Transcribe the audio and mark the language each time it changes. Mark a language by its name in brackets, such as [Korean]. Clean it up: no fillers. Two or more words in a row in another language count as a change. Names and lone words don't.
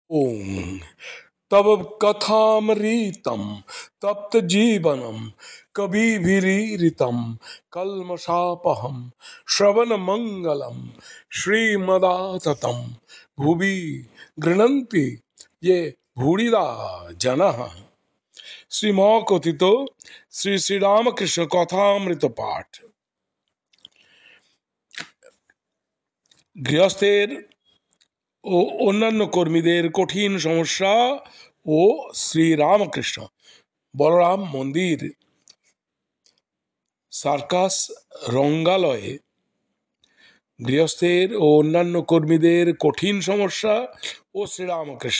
[Sanskrit] ओम तब कथामृतम तप्त जीवनम कविभिरीरितम कल्मषापहम श्रवण मंगलम श्रीमदाततम भुवि गृह्णन्ति ये भूरिदा जनः। [Bangla] শ্রীমকথিত শ্রী শ্রী রামকৃষ্ণ কথামৃত পাঠ। গৃহস্থের ও অন্যান্য কর্মীদের কঠিন সমস্যা ও শ্রীরামকৃষ্ণ বলরাম মন্দির সার্কাস রঙ্গালয়ে গৃহস্থের ও অন্যান্য কর্মীদের কঠিন সমস্যা ও শ্রীরামকৃষ্ণ।